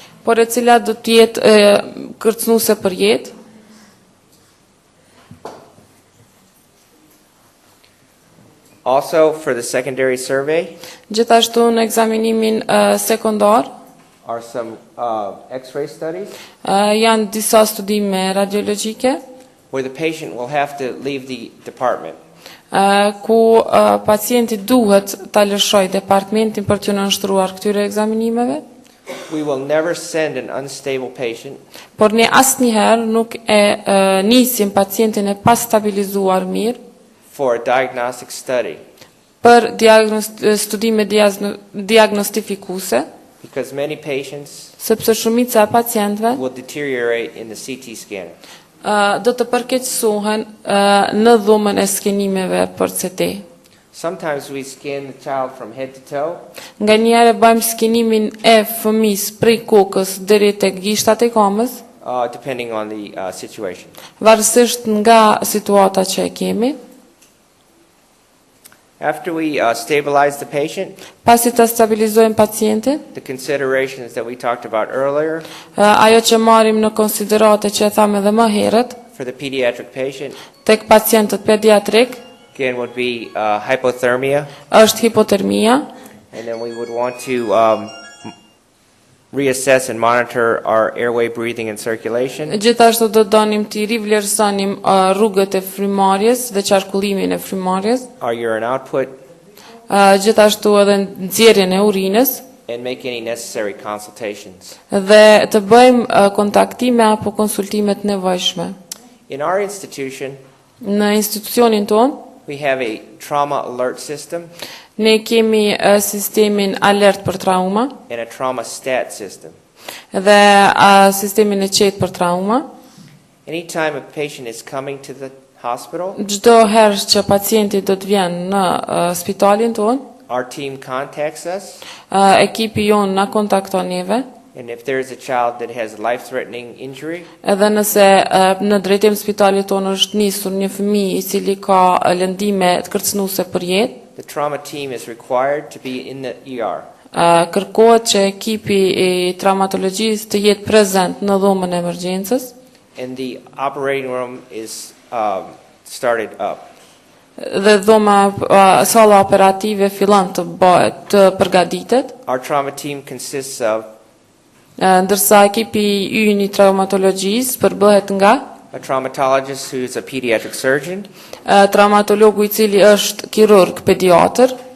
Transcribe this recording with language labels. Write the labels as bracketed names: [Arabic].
[Albanian] por e cila do të jetë kërcënuese për jetë. [English] Also, for the secondary survey, [Albanian] Gjithashtu në ekzaminimin sekondar [English] are some x-ray studies [Albanian] janë disa studime radiologjike [English] where the patient will have to leave the department. [Albanian] ku pacienti duhet ta lëshojë departamentin për t'u nënshtruar këtyre ekzaminimeve, [English] We will never send an unstable patient [Albanian] por ne asnjëherë nuk e nisim pacientin e pastabilizuar mirë [English] for a diagnostic study [Albanian] për studime diagnostifikuese, [English] because many patients [Albanian] sepse shumica e pacientëve [English] will deteriorate in the CT scanner. [Albanian] do të përkeqësohen në dhomën e skenimeve për CT. [English] Sometimes we scan the child from head to toe, [Albanian] Nga njëherë bëjmë skenimin e fëmisë prej kokës deri tek gishtat e kamës, [English] depending on the situation. [Albanian] varësisht nga situata që e kemi. [English] After we stabilize the patient, [Albanian] Pasi ta stabilizojmë pacientin, [English] the considerations that we talked about earlier [Albanian] ajo që marrim në konsiderate që e thamë edhe më herët, [English] for the pediatric patient, [Albanian] tek pacientët pediatrik, [English] again, would be hypothermia, [Albanian] është hipotermia, [English] and then we would want to reassess and monitor our airway, breathing, and circulation. [Albanian] gjithashtu do donim të rivlerësonim rrugët e frymarrjes dhe qarkullimin e frymarrjes, [English] Our urine output, [Albanian] gjithashtu edhe nxjerrjen e urinës [English] and make any necessary consultations. [Albanian] dhe të bëjmë kontaktime apo konsultime të nevojshme. [English] In our institution, [Albanian] Në institucionin tonë, [English] we have a trauma alert system [Albanian] ne kemi sistemin alert për trauma [English] and a trauma stat system. [Albanian] dhe sistemin e qetë për trauma. [English] Anytime a patient is coming to the hospital, [Albanian] Çdo herë që pacienti do të vjen në spitalin tonë, [English] our team contacts us, [Albanian] ekipi jonë na kontakton neve, [English] and if there is a child that has life-threatening injury, [Albanian] edhe nëse në drejtim spitalit tonë është nisur një fëmijë i cili ka lëndime të kërcënuese për jetë, [English] the trauma team is required to be in the ER. [Albanian] Kërkohet që ekipi i traumatologjisë të jetë prezent në dhomën e emergjencës [English] And the operating room is started up. [Albanian] dhe sala operative fillon të bëhet të përgatitet, [English] Our trauma team consists of [Albanian] ndërsa ekipi ynë i traumatologjisë përbëhet nga [English] a traumatologist who is a pediatric surgeon, [Albanian] traumatologu i cili është kirurg pediatër,